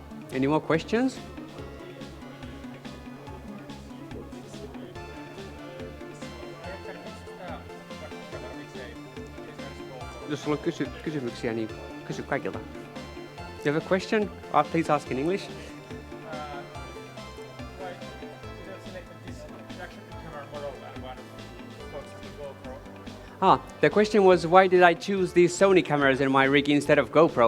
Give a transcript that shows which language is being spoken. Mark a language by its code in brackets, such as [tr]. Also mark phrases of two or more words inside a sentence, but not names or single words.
[en] Any more questions? [fi] Jos sulla on kysymyksiä, niin kysy kaikilta. [en] You have a question? Please ask in English. The question was, why did I choose these Sony cameras in my rig instead of GoPro?